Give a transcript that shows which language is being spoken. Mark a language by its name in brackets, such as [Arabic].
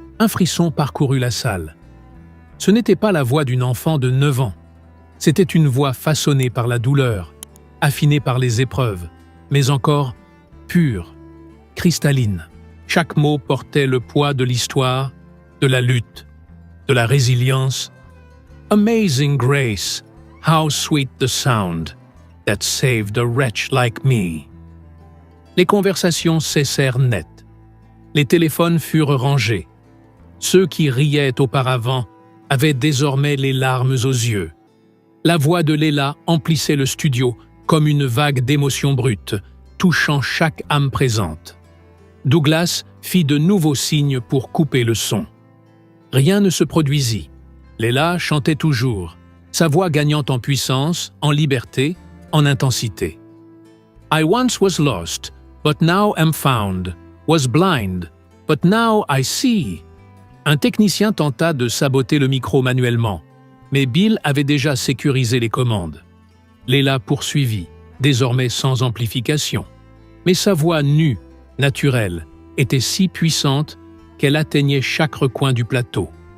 [French] Un frisson parcourut la salle. Ce n'était pas la voix d'une enfant de 9 ans. C'était une voix façonnée par la douleur, affinée par les épreuves, mais encore pure, cristalline. Chaque mot portait le poids de l'histoire, de la lutte, de la résilience. [English] Amazing grace, how sweet the sound that saved a wretch like me. [French] Les conversations cessèrent net. Les téléphones furent rangés. Ceux qui riaient auparavant avaient désormais les larmes aux yeux. La voix de Leila emplissait le studio comme une vague d'émotions brutes, touchant chaque âme présente. Douglas fit de nouveaux signes pour couper le son. Rien ne se produisit. Leila chantait toujours, sa voix gagnant en puissance, en liberté, en intensité. [English] I once was lost, but now am found, was blind, but now I see. [French] Un technicien tenta de saboter le micro manuellement, mais Bill avait déjà sécurisé les commandes. Leila poursuivit, désormais sans amplification. Mais sa voix nue, naturelle, était si puissante qu'elle atteignait chaque recoin du plateau.